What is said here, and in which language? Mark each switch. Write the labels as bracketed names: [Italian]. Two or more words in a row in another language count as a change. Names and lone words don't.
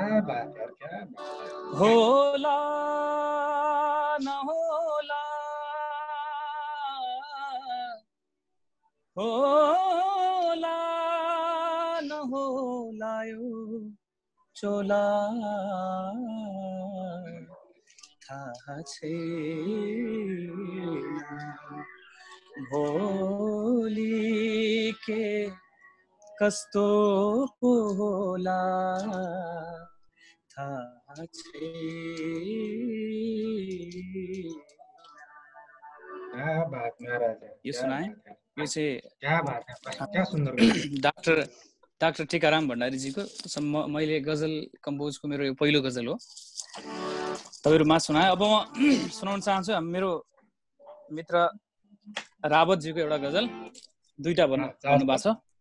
[Nepali] होला नहोला होला नहोला यो चोला थाहा छैन। भोलि के कस्तो पो होला थाहा छैन। [Hindi] क्या बात महाराज, [Nepali] यो [Hindi] क्या [Nepali] सुनाए। [Hindi] बात है, [Nepali] यो चाहिँ [Hindi] क्या बात है, क्या सुन्दर गजल। [Nepali] डाक्टर टिकाराम भण्डारीजीको मैले गजल कम्पोजको मेरो यो पहिलो गजल हो, तपाईँहरूमा सुनाएँ। अब म सुनाउन चाहन्छु मेरो मित्र रावतजीको एउटा गजल, दुईटा भन्नुभएको छ।